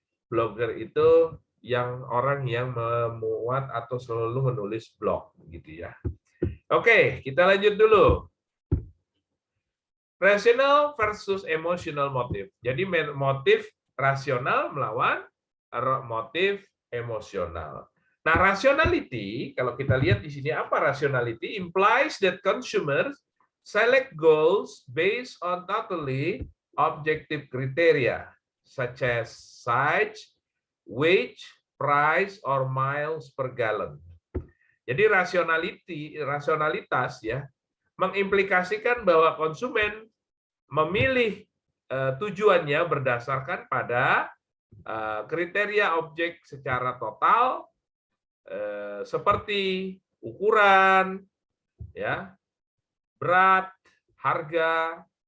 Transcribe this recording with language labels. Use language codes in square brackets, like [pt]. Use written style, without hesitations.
[id] Blogger itu orang yang memuat atau selalu menulis blog, gitu ya. Oke, kita lanjut dulu. [en] Rational versus emotional motive. [id] Jadi motif rasional melawan motif emosional. Nah, rationality, kalau kita lihat di sini apa rationality? [en] Implies that consumers select goals based on totally objective criteria, such as size, weight, price, or miles per gallon. [id] Jadi rasionalitas ya mengimplikasikan bahwa konsumen memilih tujuannya berdasarkan pada kriteria objek secara total seperti ukuran, ya, berat, harga,